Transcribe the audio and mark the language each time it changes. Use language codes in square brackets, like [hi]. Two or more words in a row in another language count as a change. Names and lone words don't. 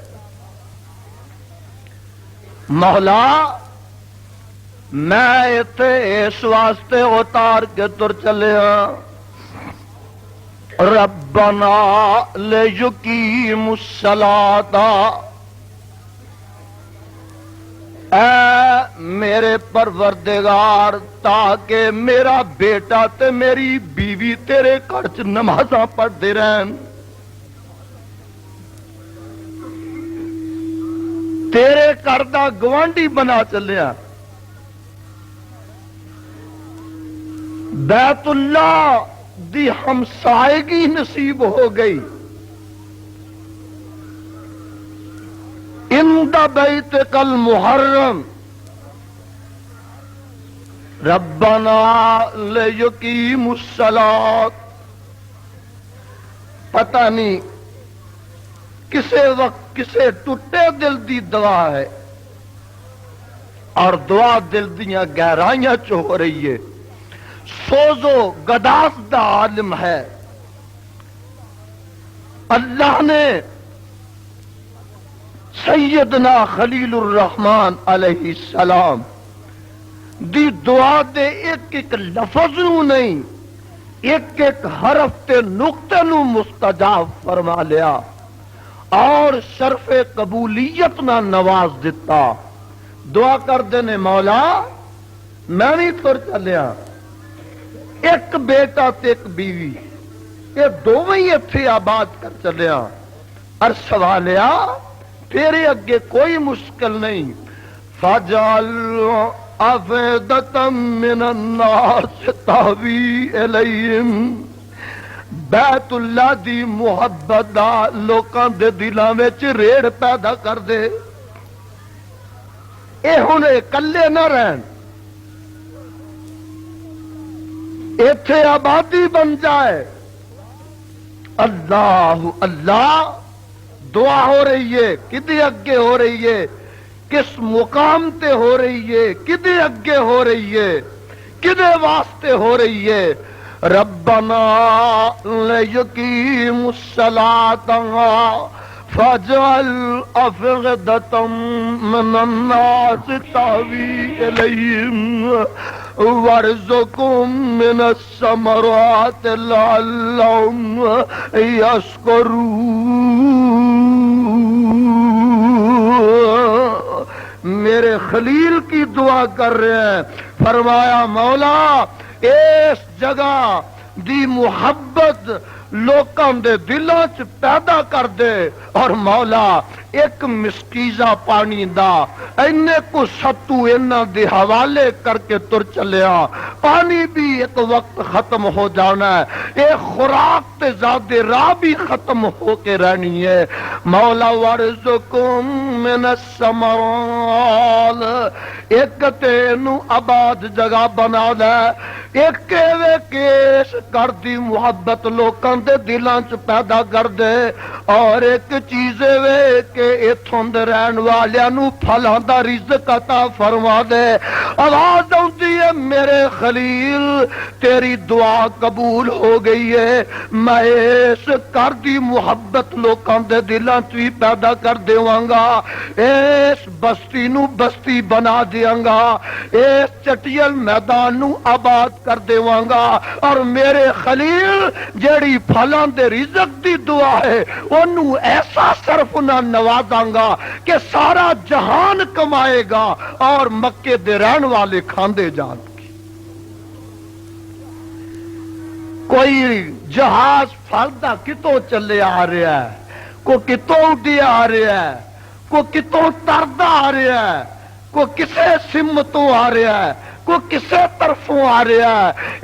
[pa] مولا میں اتے اس واسطے اتار کے تر چلے ہاں [ar] ربنا لیقیموا الصلاۃ، [pa] اے میرے پروردگار تاکہ میرا بیٹا تے میری بیوی تیرے گھر چ نمازاں پڑھتے رہن، تیرے گھر دا گوانڈی بنا چلیا، بیت اللہ دی ہمسائیگی نصیب ہو گئی، [ar] عند بیتک المحرم ربنا لیقیموا الصلاۃ۔ [pa] پتہ نہیں کسے وقت کسے ٹوٹے دل دی دعا ہے اور دعا دل دیاں گہرائیاں چ ہو رہی ہے، سوزو گداس دا عالم ہے۔ اللہ نے سیدنا خلیل الرحمن علیہ السلام دی دعا دے ایک ایک لفظ نو نہیں، ایک ایک حرف تے نقطے نو مستجاب فرما لیا اور شرف قبولیت نہ نواز دیتا۔ دعا کر دینے مولا میں بھی تر چلیا، ایک بیٹا تے ایک بیوی، یہ دونوں ہی اتھے آباد کر چلیا، عرش والیا تیرے اگے کوئی مشکل نہیں، [ar] فَاجْعَلْ أَفْئِدَةً مِّنَ النَّاسِ تَهْوِي إِلَيْهِمْ [pa] بیت اللہ دی محبت دا لوکاں دے دلاں وچ ریڑھ پیدا کر دے، اے ہن کلے نہ رہن، ایتھے آبادی بن جائے۔ اللہ اللہ دعا ہو رہی ہے، کدے اگے ہو رہی ہے، کس مقام تے ہو رہی ہے، کدے اگے ہو رہی ہے، کدے واسطے ہو رہی ہے؟ [ar] ربنا لیقیموا الصلاۃ فاجعل افئدۃ من الناس تہوی الیہم وارزقہم من الثمرات لعلہم یشکرون۔ [ur] میرے خلیل کی دعا کر رہے ہیں، فرمایا مولا اس جگہ دی محبت [pa] لوکاں دے دلاں چ پیدا کر دے، اور مولا ایک مسکیزہ پانی دا اینے کو ستو انہاں دے حوالے کر کے تر چلیا، پانی بھی ایک وقت ختم ہو جانا ہے، ایک خوراک تے زیادہ راہ بھی ختم ہو کے رہنی ہے۔ مولا [ar] وارزقہم من الثمرات، [pa] ایک تینو آباد جگہ بنا دے، ایک وے کیش کر دی محبت لوکاں دے دلاں چ پیدا کر دے، اور ایک چیز وے کہ ایتھوں دے رہن والیاں نو پھلاں دا رزق عطا فرما دے۔ [ur] آواز آتی ہے میرے خلیل تیری دعا قبول ہو گئی ہے، میں [pa] اس کر دی محبت لوکاں دے دلاں چ بھی پیدا کر دیواں گا، اس بستی نو بستی بنا دیاں گا، اس چٹیل میدان نو آباد کر دیواں گا، اور میرے خلیل جیڑی پھلاں دے رزق دی دعا ہے انہوں ایسا صرف نہ نوازاں گا کہ سارا جہان کمائے گا اور مکے دے رہن والے کھاندے جان گے۔ کوئی جہاز پھلدا کتوں چلے آ رہا ہے، کوئی کتوں اڈیا آ رہا ہے، کوئی کتوں تردا آ رہا ہے، کوئی کسے سمتوں آ رہا ہے، کوئی کسے طرفوں آ رہا ہے۔